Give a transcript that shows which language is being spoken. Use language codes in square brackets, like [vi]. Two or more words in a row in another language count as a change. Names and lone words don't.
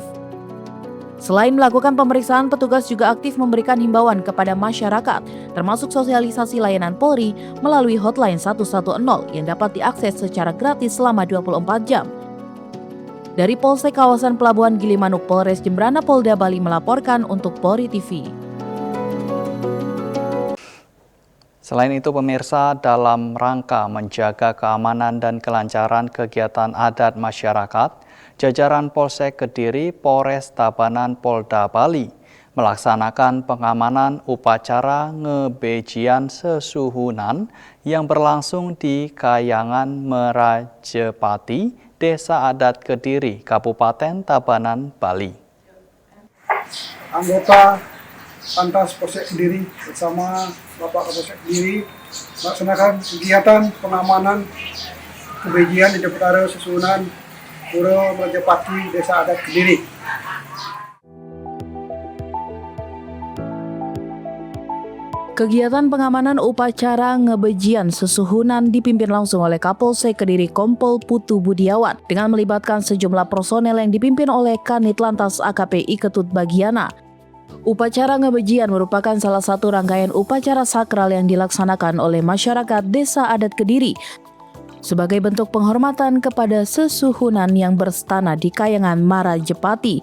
[id] Selain melakukan pemeriksaan, petugas juga aktif memberikan himbauan kepada masyarakat, termasuk sosialisasi layanan Polri melalui hotline 110 yang dapat diakses secara gratis selama 24 jam. Dari Polsek kawasan Pelabuhan Gilimanuk, Polres Jembrana, Polda Bali melaporkan untuk Polri TV. Selain itu, pemirsa, dalam rangka menjaga keamanan dan kelancaran kegiatan adat masyarakat, jajaran Polsek Kediri, Polres Tabanan, Polda Bali melaksanakan pengamanan upacara ngebejian sesuhunan yang berlangsung di Kayangan Merajepati, Desa Adat Kediri, Kabupaten Tabanan, Bali. Anggota Pantas Polsek Kediri bersama Bapak Kapolsek Kediri melaksanakan kegiatan pengamanan kebejian di Deputara Susunan Pura Merajepati, Desa Adat Kediri. Kegiatan pengamanan upacara ngebejian sesuhunan dipimpin langsung oleh Kapolsek Kediri Kompol Putu Budiawan dengan melibatkan sejumlah personel yang dipimpin oleh Kanit Lantas AKP I Ketut Bagiana. Upacara ngebejian merupakan salah satu rangkaian upacara sakral yang dilaksanakan oleh masyarakat Desa Adat Kediri sebagai bentuk penghormatan kepada sesuhunan yang berstana di Kayangan Marajepati.